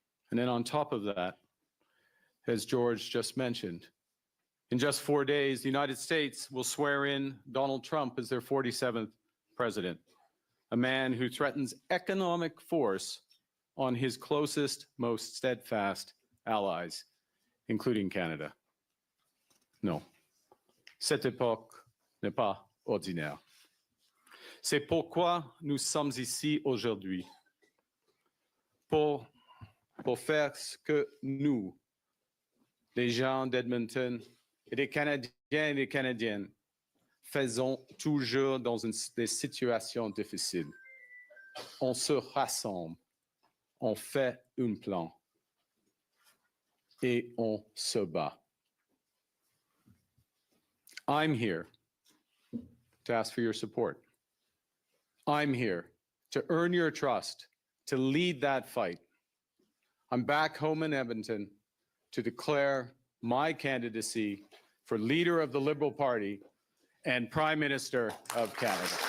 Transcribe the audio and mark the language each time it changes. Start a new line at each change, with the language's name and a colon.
English: And then on top of that, as George just mentioned, in just 4 days, the United States will swear in Donald Trump as their 47th president, a man who threatens economic force on his closest, most steadfast allies, including Canada.
French: Non, cette époque n'est pas ordinaire. C'est pourquoi nous sommes ici aujourd'hui, pour faire ce que nous, les gens d'Edmonton et des Canadiens et des Canadiennes, faisons toujours dans des situations difficiles. On se rassemble, on fait un plan et on se bat.
English: I'm here to ask for your support. I'm here to earn your trust, to lead that fight. I'm back home in Edmonton to declare my candidacy for leader of the Liberal Party and Prime Minister of Canada.